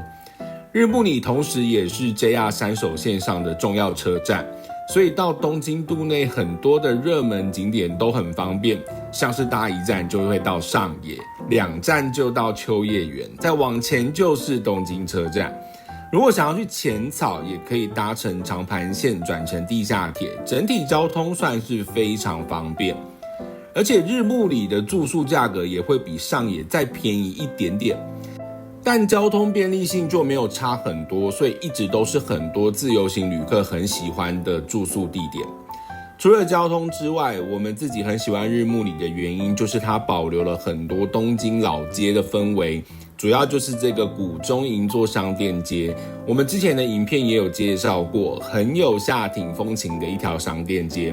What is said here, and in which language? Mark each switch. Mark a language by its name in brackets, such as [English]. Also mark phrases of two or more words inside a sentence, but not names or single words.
[Chinese] 日暮里同時也是 JR 山手線上的重要車站，所以到東京都內很多的熱門景點都很方便，像是搭一站就會到上野，2站就到秋葉原，再往前就是東京車站。如果想要去淺草，也可以搭乘長磐線轉乘地下鐵，整體交通算是非常方便。而且日暮里的住宿價格也會比上野再便宜一點點，但交通便利性就沒有差很多，所以一直都是很多自由行旅客很喜歡的住宿地點。除了交通之外，我們自己很喜歡日暮里的原因就是它保留了很多東京老街的氛圍，主要就是這個谷中銀座商店街，我們之前的影片也有介紹過，很有下町風情的一條商店街。